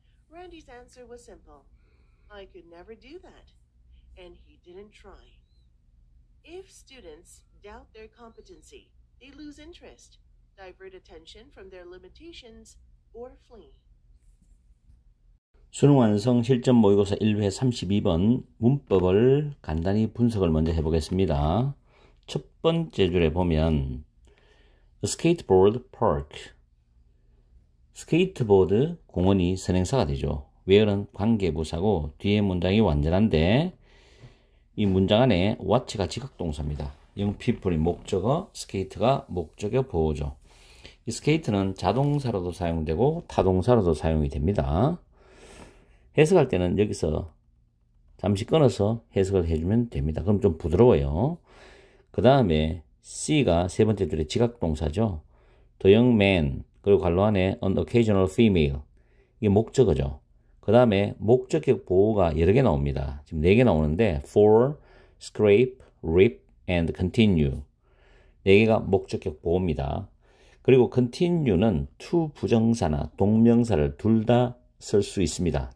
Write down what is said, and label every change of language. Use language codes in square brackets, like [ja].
[en] Randy's answer was simple. "I could never do that." And he didn't try. If students doubt their competency, they lose interest, divert attention from their limitations, or flee. [ko] 수능 완성 실전 모의고사 1회 32번 문법을 간단히 분석을 먼저 해보겠습니다. 첫 번째 줄에 보면 [en] A skateboard park, [ko] 스케이트보드 공원이 선행사가 되죠. where는 관계부사고 뒤에 문장이 완전한데 이 문장 안에 what가 지각동사입니다. young people이 목적어, skate가 목적어 보호죠. 이 skate는 자동사로도 사용되고 타동사로도 사용이 됩니다. 해석할 때는 여기서 잠시 끊어서 해석을 해주면 됩니다. 그럼 좀 부드러워요. 그 다음에 C가 세 번째 줄의 지각동사죠. [en] The young man, [ko] 그리고 괄호 안에 [en] an occasional female, [ko] 이게 목적어죠. 그 다음에 목적격 보호가 여러 개 나옵니다. 지금 4개 나오는데 for, scrape, rip, and continue, 4개가 목적격 보호입니다. 그리고 continue는 to 부정사나 동명사를 둘 다 쓸 수 있습니다.